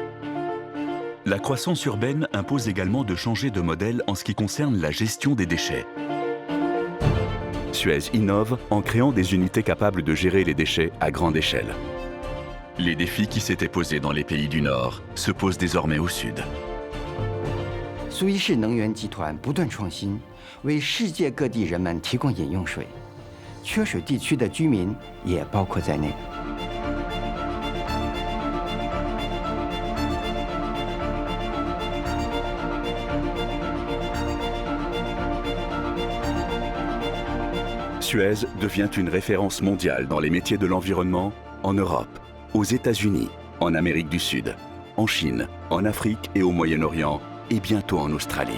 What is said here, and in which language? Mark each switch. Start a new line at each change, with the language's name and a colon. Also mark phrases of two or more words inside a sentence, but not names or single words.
French: La croissance urbaine impose également de changer de modèle en ce qui concerne la gestion des déchets. Suez innove en créant des unités capables de gérer les déchets à grande échelle. Les défis qui s'étaient posés dans les pays du Nord se posent désormais au Sud.
Chinese: 苏伊士能源集团不断创新，为世界各地人们提供饮用水，缺水地区的居民也包括在内。
French: Suez devient une référence mondiale dans les métiers de l'environnement en Europe, aux États-Unis, en Amérique du Sud, en Chine, en Afrique et au Moyen-Orient, et bientôt en Australie.